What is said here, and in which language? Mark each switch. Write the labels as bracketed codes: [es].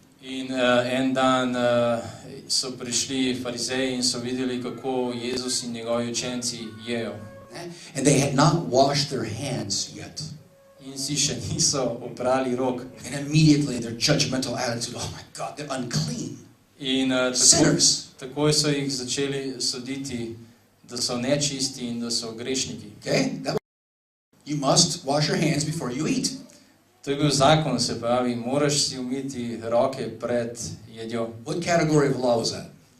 [sl] In en dan so prišli farizeji in so videli, kako Jezus in njegovi učenci jejo. [en] And they had not washed their hands yet. [sl] In si še niso oprali rok. [en] And immediately their judgmental attitude, oh my God, they're unclean. [sl] In [en] Sinners. [sl] takoj so jih začeli soditi, da so nečisti in da so grešniki. [en] Okay? You must wash your hands before you eat. [sl] To je bil zakon, se pravi, moraš si umiti roke pred jedjo. [en] What category of law was that?